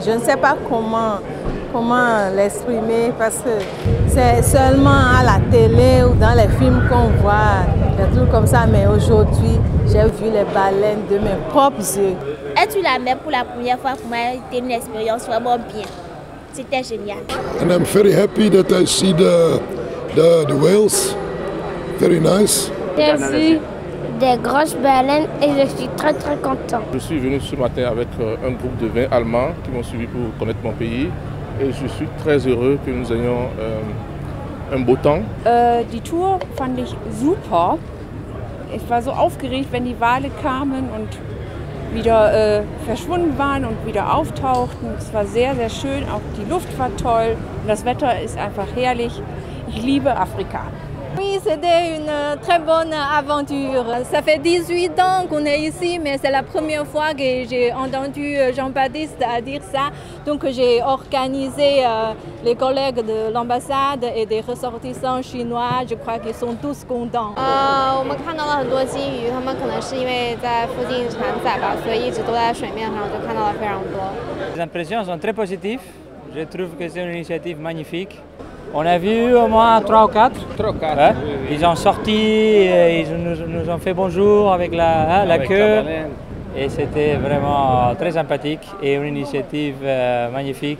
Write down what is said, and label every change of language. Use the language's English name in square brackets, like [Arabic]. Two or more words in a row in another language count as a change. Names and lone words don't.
[French] Je ne sais pas comment l'exprimer parce que c'est seulement à la télé ou dans les films qu'on voit, des trucs comme ça, mais aujourd'hui, j'ai vu les baleines de mes propres yeux. Être sur la mer pour la première fois, pour moi, c'était une expérience vraiment bien. C'était génial. [English] And I'm very happy that I see the whales. Very nice. [French] J'ai vu des grosses baleines et je suis très content. Je suis venu ce matin avec un groupe de 20 Allemands qui m'ont suivi pour connaître mon pays. Et je suis très heureux que nous ayons un beau temps. [German] Die Tour fand ich super. Ich war so aufgeregt, wenn die Wale kamen und wieder verschwunden waren und wieder auftauchten. Es war sehr schön, auch die Luft war toll und das Wetter ist einfach herrlich. Ich liebe Afrika. [French] Oui, c'était une très bonne aventure. Ça fait 18 ans qu'on est ici, mais c'est la première fois que j'ai entendu Jean-Baptiste dire ça. Donc j'ai organisé les collègues de l'ambassade et des ressortissants chinois. Je crois qu'ils sont tous contents. [Chinese] 我们看到了很多金鱼，他们可能是因为在附近产崽吧，所以一直都在水面上，就看到了非常多。 [French] Les impressions sont très positives. Je trouve que c'est une initiative magnifique. On a vu au moins 3 ou 4. 3 ou 4. Ouais. Oui. Ils ont sorti, ils nous ont fait bonjour avec la queue. Et c'était vraiment très sympathique et une initiative magnifique.